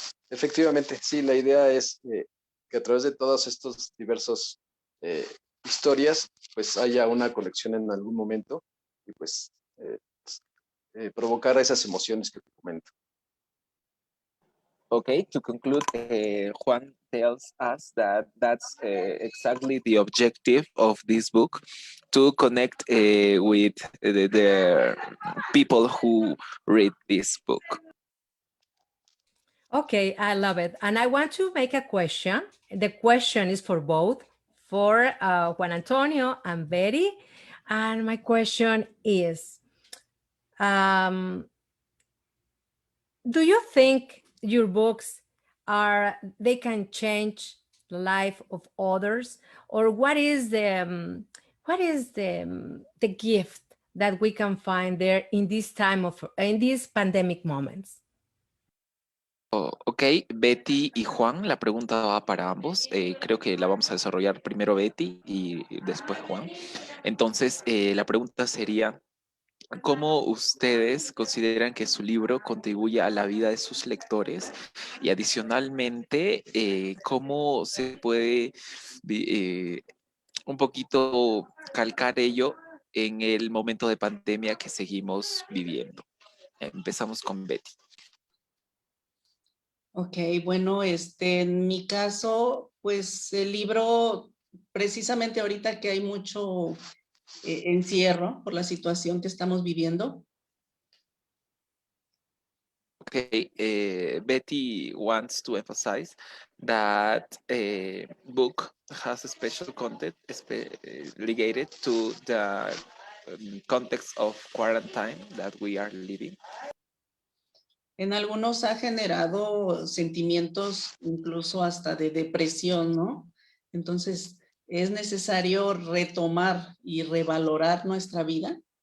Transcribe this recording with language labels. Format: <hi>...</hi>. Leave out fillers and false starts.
<es>efectivamente, sí, la idea es que a través de todos estos diversos eh, historias, pues haya una conexión en algún momento y pues provocar esas emociones que te comento.</es> <en>Okay, to conclude, Juan tells us that that's exactly the objective of this book, to connect with the people who read this book. Okay, I love it. And I want to make a question. The question is for both, for Juan Antonio and Betty. And my question is, do you think your books they can change the life of others? Or what is the gift that we can find there in these pandemic moments?</en> <es>Ok, Betty y Juan, la pregunta va para ambos. Creo que la vamos a desarrollar primero Betty y después Juan. Entonces, la pregunta sería, ¿cómo ustedes consideran que su libro contribuye a la vida de sus lectores? Y adicionalmente, ¿cómo se puede un poquito calcar ello en el momento de pandemia que seguimos viviendo? Empezamos con Betty. Ok, bueno, en mi caso, pues el libro, precisamente ahorita que hay mucho encierro por la situación que estamos viviendo.</es> <en>Okay, Betty wants to emphasize that a book has a special content related to the context of quarantine that we are living.</en> <es>En algunos ha generado sentimientos incluso hasta de depresión, ¿no? Entonces, es necesario retomar y revalorar nuestra vida.</es>